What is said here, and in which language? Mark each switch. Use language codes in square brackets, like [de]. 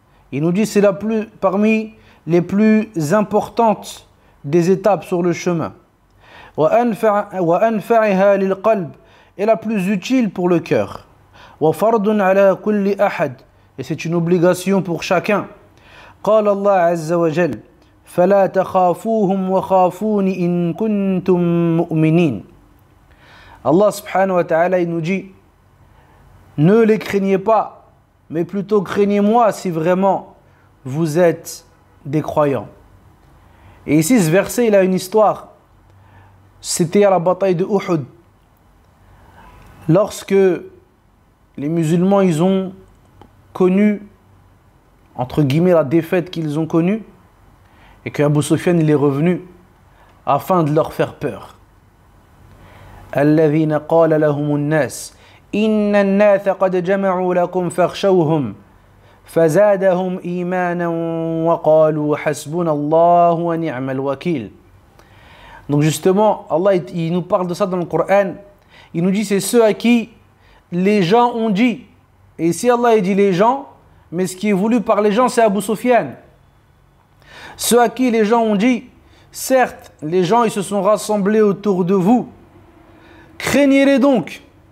[fr] Il nous dit c'est parmi les plus importantes des étapes sur le chemin. [ar] Wa anfa'iha lil qalb, [fr] et la plus utile pour le cœur. [ar] Wa fardun ala kulli ahad, [fr] et c'est une obligation pour chacun. [ar] قال الله عز وجل فلا تخافوهم وخافوني إن كنتم مؤمنين. [fr] Allah subhanahu wa ta'ala il nous dit, ne les craignez pas, mais plutôt craignez-moi si vraiment vous êtes des croyants. Et ici ce verset il a une histoire. C'était à la bataille de Uhud, lorsque les musulmans ils ont connu entre guillemets la défaite qu'ils ont connue, et que Abu Sufyan il est revenu afin de leur faire peur. [ar] الذين قال لهم الناس إن الناس قد جمعوا لكم فاخشوهم فزادهم إيمانا وقالوا حسبنا الله ونعم الوكيل. [fr] Donc justement, Allah il nous parle de ça dans le Coran. Il nous dit c'est ceux à qui les gens ont dit. Et ici Allah il dit les gens, mais ce qui est voulu par les gens c'est Abu Sufyan. Ceux à qui les gens ont dit, certes les gens ils se sont rassemblés autour de vous, craignez-les donc.